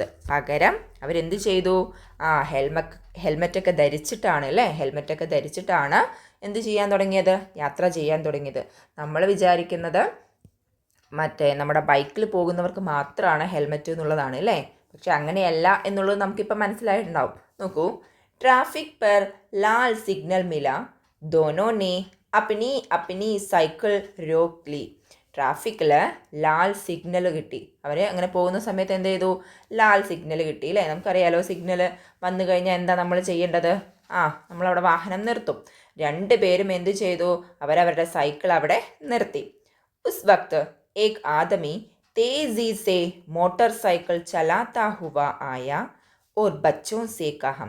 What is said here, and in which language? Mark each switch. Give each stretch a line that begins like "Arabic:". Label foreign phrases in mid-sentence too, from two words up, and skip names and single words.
Malayalam: പകരം അവരെന്ത് ചെയ്തു? ഹെൽമെറ്റൊക്കെ ധരിച്ചിട്ടാണ് അല്ലേ? ഹെൽമെറ്റൊക്കെ ധരിച്ചിട്ടാണ് എന്ത് ചെയ്യാൻ തുടങ്ങിയത്? യാത്ര ചെയ്യാൻ തുടങ്ങിയത്. നമ്മൾ വിചാരിക്കുന്നത് നമ്മുടെ ബൈക്കിൽ പോകുന്നവർക്ക് മാത്രമാണ് ഹെൽമെറ്റ് എന്നുള്ളതാണ് അല്ലേ? പക്ഷെ അങ്ങനെയല്ല എന്നുള്ളത് നമുക്കിപ്പോൾ മനസ്സിലായിട്ടുണ്ടാവും. നോക്കൂ,
Hindi: ट्रैफिक पर लाल सिग्नल मिला, दोनों ने अपनी अपनी സൈക്കിൾ रोक ली.
Malayalam: ട്രാഫിക്കിൽ ലാൽ സിഗ്നൽ കിട്ടി. അവർ അങ്ങനെ പോകുന്ന സമയത്ത് എന്ത് ചെയ്തു? ലാൽ സിഗ്നൽ കിട്ടി അല്ലേ? നമുക്കറിയാലോ, സിഗ്നൽ വന്നു കഴിഞ്ഞാൽ എന്താ നമ്മൾ ചെയ്യേണ്ടത്? നമ്മളവിടെ വാഹനം നിർത്തും. രണ്ടുപേരും എന്ത് ചെയ്തു? അവരവരുടെ സൈക്കിൾ അവിടെ നിർത്തി.
Hindi: उस वक़्त एक आदमी तेज़ी से मोटर साइकिल चलाता हुआ आया और बच्चों से कहा.